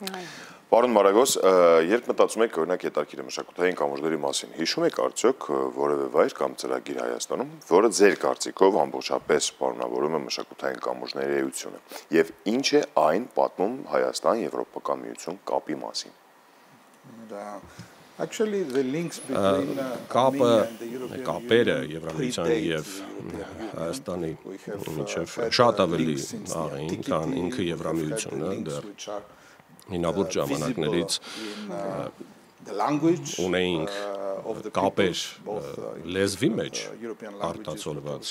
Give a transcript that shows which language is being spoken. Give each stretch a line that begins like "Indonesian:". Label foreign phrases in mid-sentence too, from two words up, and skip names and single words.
Armenian: Պարոն Մարագոս, երբ մտածում եք օրինակ հետաքրքիր մշակութային կամուրջների մասին, հիշում եք արդյոք որևէ վայր կամ ծրագիր Հայաստանում, որը ձեր կարծիքով ամբողջապես պարունակում է մշակութային կամուրջների էությունը, եւ ինչ է այն պատմում Հայաստան-Եվրոպական միություն կապի մասին։
English: Actually, the links between
Armenian: կապերը Եվրամիության եւ Հայաստանի միջև շատ ավելի աղին, քան ինքը Եվրամիությունը, դեռ հինավուրց ժամանակներից ունեինք կապեր լեզվի մեջ արտացոլված